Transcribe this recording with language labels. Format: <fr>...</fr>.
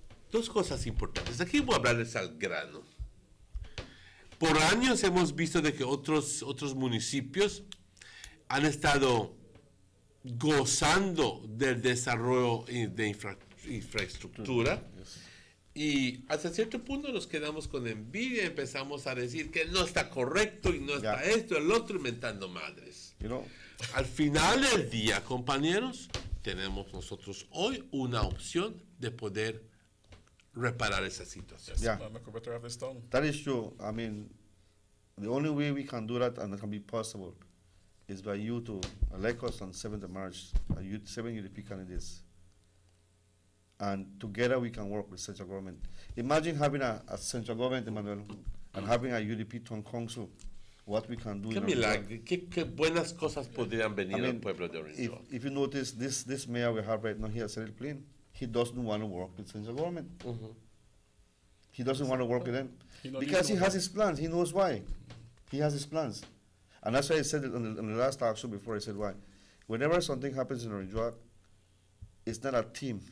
<es>Dos cosas importantes. Aquí voy a hablarles al grano. Por años hemos visto de que otros municipios han estado gozando del desarrollo de infraestructura y hasta cierto punto nos quedamos con envidia y empezamos a decir que no está correcto y no está esto, el otro, inventando madres. Al final del día, compañeros, tenemos nosotros hoy una opción de poder reparar esa situación.</es> <en>That is true. I mean, the only way we can do that, and it can be possible, is by you to elect us on 7th of March, 7 UDP candidates. And together we can work with central government. Imagine having a central government, Emmanuel, and having a UDP town council. What we can do.</en> <es>Qué milagro, qué buenas cosas podrían venir al pueblo de Orinda.</es> <en>If you notice, this mayor we have right now here, Cyril Plain, he doesn't want to work with central government. He doesn't want to work with them because he has his plans. He knows why. He has his plans, and that's why I said it on the last talk show before. I said why. Whenever something happens in Orinda, it's not a team.</en>